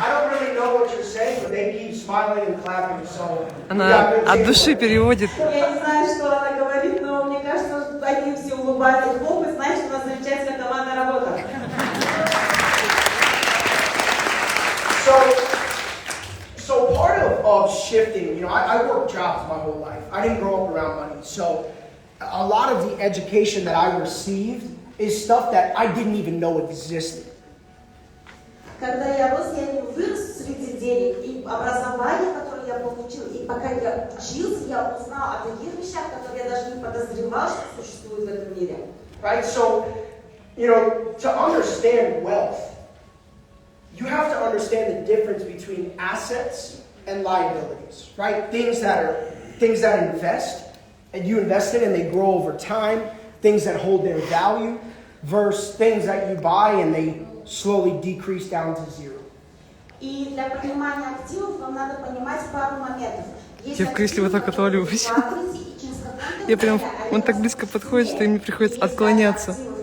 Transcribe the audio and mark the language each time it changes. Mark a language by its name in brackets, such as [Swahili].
[English] I don't really know what you're saying, but they keep smiling and clapping, so [Russian] Она от души переводит. Я не знаю, что она говорит, но мне кажется, что они все улыбаются и хлопают, значит, у нас замечательная командная работа. [English] So part of shifting, you know, I worked jobs my whole life. I didn't grow up around money. So a lot of the education that I received is stuff that I didn't even know existed. [Russian] Когда я рос, я не вырос среди денег, и образование, которое я получил, и пока я учился, я узнал о таких вещах, которые я даже не подозревал, что существуют в этом мире. [English] Right? So, you know, to understand wealth, you have to understand the difference between assets and liabilities, right? Things that invest, and you invest in and they grow over time, things that hold their value, versus things that you buy and they slowly decrease down to zero. [Russian] И для понимания активов вам надо понимать пару моментов. Я в кресле вот так отваливаюсь. Я прям, он так близко подходит, что им приходится отклоняться.